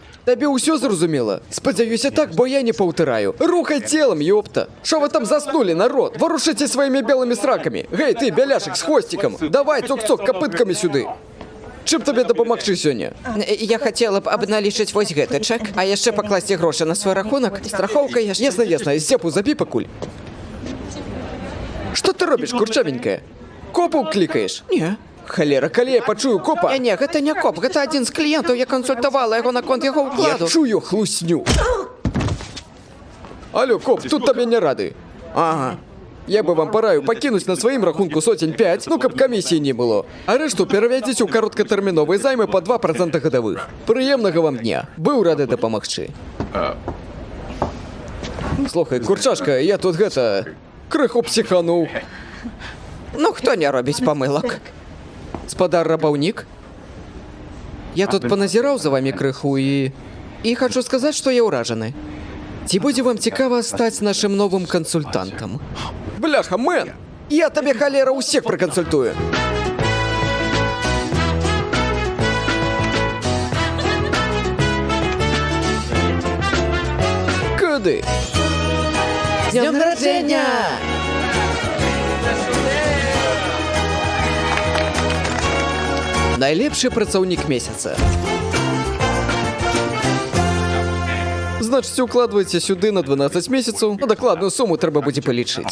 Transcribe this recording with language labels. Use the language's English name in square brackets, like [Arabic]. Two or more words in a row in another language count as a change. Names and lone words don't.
[Ukrainian] Тобі усе зрозуміло? Сподіваюся так, бо я не повтираю. Рухай тілом, йопта. Що ви там заснули, народ? Ворушите своїми білими сраками. Гей, ти, біляшик з хвостиком. Давай, цок-цок, копитками сюди. Чим тобі допомогти сьогодні? Я хотіла б обналічити ось [Belarusian] гэты чек, а яшчэ пакласці грошы на свой рахунок. Страховка яшчэ... Ясно, ясно, сепу запі, пакуль. [Ukrainian] Що ти робиш, курчавенькая? Копу клікаєш? Не. [Belarusian] Холера, калі я почую копа... Не, гэта не коп, гэта адзін з клієнтаў, я кансультавала яго на конт яго ўкладу. Я чую хлусню. [Russian] Алло, коп, тут тебе не рады. Ага. [Ukrainian] Я би вам пораю покинуть на своїм рахунку сотень 5, ну каб комісії не було. А решту переведіть у короткотермінові займи по 2% годових. Приємного вам дня. Був радий допомогти. Слухай, курчашка, я тут криху психанув. [Belarusian] Ну, хто не робіць памылок? Спадар рабаўнік? Я тут поназіраў за вами крыху і хочу сказаць, што я ўражаны. Ці будзе вам цікава стаць нашым новым кансультантам? Бляха, мэн! Я табе, халера, усіх пракансультую. [Ukrainian] Куди? З днем народження! [Belarusian] Найлепшы працаўнік месяца. Значыць, укладвайце сюды на 12 месяцаў, а дакладную суму трэба будзе палічыць.